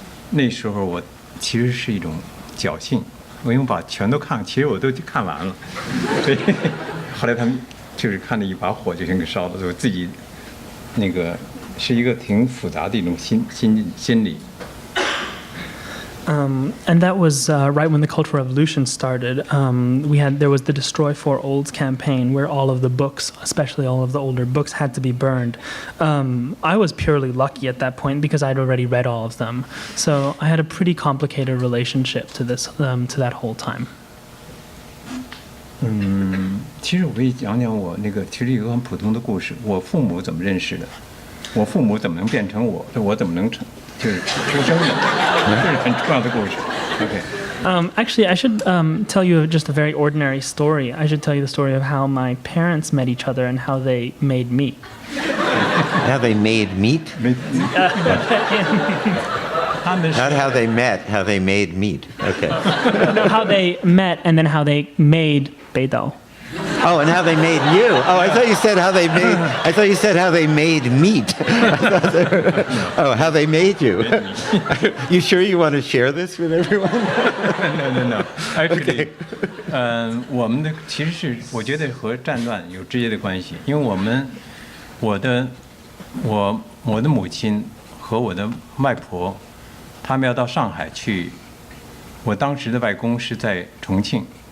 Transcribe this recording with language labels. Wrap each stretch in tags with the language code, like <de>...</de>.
<zh>那时候我其实是一种侥幸，我因为把全都看，其实我都看完了，所以后来他们就是看着一把火就先给烧了，所以我自己那个是一个挺复杂的一种心理。</zh> <en>And that was right when the Cultural Revolution started. There was the Destroy for Olds campaign, where all of the books, especially all of the older books, had to be burned. I was purely lucky at that point because I'd already read all of them. So I had a pretty complicated relationship to that whole time.</en> <zh>其实我可以讲讲我其实有个很普通的故事，我父母怎么认识的，我父母怎么能变成我怎么能就是出生的，这是很重要的故事。</zh> <en>Okay. Actually, I should tell you just a very ordinary story. I should tell you the story of how my parents met each other and how they made meat. How they made meat? Not how they met, how they made meat. Okay. No, how they met and then how they made Bei Dao. Oh, and how they made you. Oh, I thought you said how they made. I thought you said how they made meat. Oh, how they made you. You sure you want to share this with everyone? No.</en> <zh>Actually, 我们的其实是我觉得和战乱有直接的关系，因为我的母亲和我的外婆，他们要到上海去。我当时的外公是在重庆。</zh>